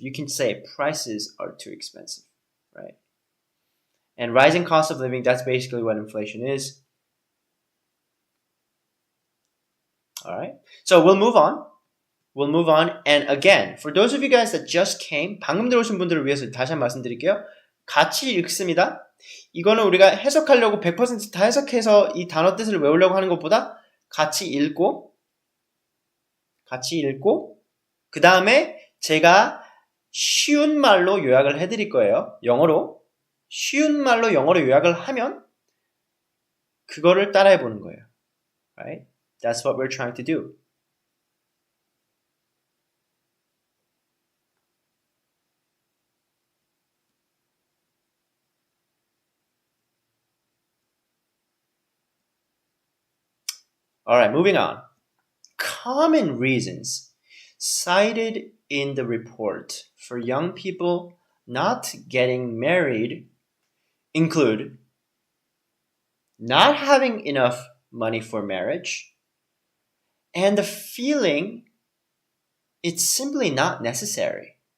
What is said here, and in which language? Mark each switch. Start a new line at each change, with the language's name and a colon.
English: You can say prices are too expensive, right? And rising cost of living, that's basically what inflation is. All right. So we'll move on. And again, for those of you guys that just came,
Korean: 방금 들어오신 분들을 위해서 다시 한번 말씀드릴게요. 같이 읽습니다. 이거는 우리가 해석하려고 100%다 해석해서 이 단어 뜻을 외우려고 하는 것보다 같이 읽고 그 다음에 제가 쉬운 말로 요약을 해드릴 거예요. 영어로. 쉬운 말로 영어로 요약을 하면 그거를 따라해 보는 거예요.
English: Right? That's what we're trying to do. All right, moving on. Common reasons cited in the report for young people not getting married include not having enough money for marriage and the feeling it's simply not necessary.